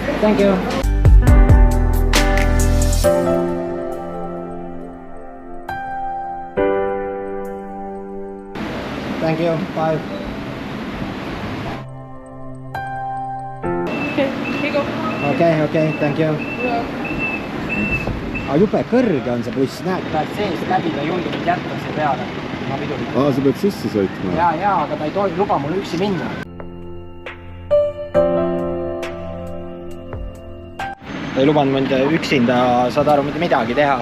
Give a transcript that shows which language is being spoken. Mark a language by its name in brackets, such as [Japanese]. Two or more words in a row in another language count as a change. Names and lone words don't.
[English] Thank you. Thank you. Bye. Okay, here you go. Okay, thank you. [Estonian] Aga jube kõrge on see buss, näed, tahad seest läbi, ta ei julge mind jätta siia peale. Ma pidulikult. Sa pead sisse sõitma? Ja, aga ta ei tohi luba mul üksi minna. Ta ei lubanud mind üksinda, saad aru, mitte midagi teha.